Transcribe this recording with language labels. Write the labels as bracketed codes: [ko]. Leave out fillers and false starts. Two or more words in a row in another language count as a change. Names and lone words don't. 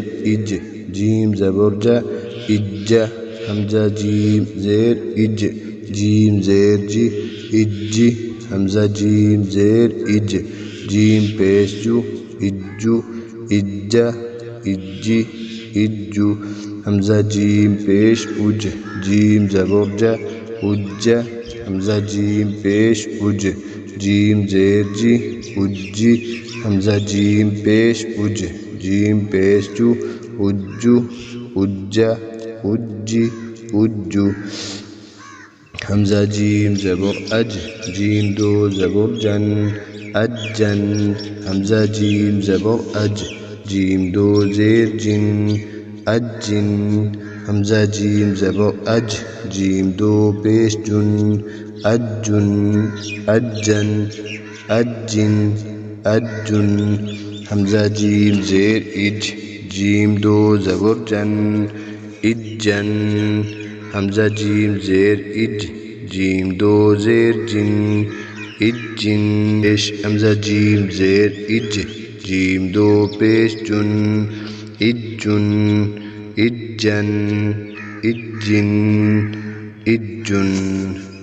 [hi] इज जीम ज़बर जा इज्जा हमजा जीम ज़ेर इज जीम ज़ेर जी इज्जी हमजा जीम ज़ेर इज जीम पेश जू इज्जू इज्जा इज्जी इज्जू हमजा जीम पेश उज जीम ज़बर जा उज्जा हमजा जीम पेश उज जीम ज़ेर जी उज्जी हमजा जीम पेश उज जीम पेश जू उज्जू उज्जा उज्जी उज्जू हमजा जीम ज़बर अज जीम दो ज़बर जन अज्जन हमजा जीम ज़बर अज जीम दो ज़ेर जिन अज्जिन हमजा जीम ज़बर अज जीम दो पेश जुन अज्जुन अज्जन अज्जिन अज्जुन हमजा जीम ज़ेर इज जीम दो ज़बर जन इज्जन हमजा जीम ज़ेर इज जीम दो ज़ेर जिन इज्जिन पेश हमजा जीम ज़ेर इज जीम दो पेश जुन इज्जुन इज्जन इज्जिन इज्जुन।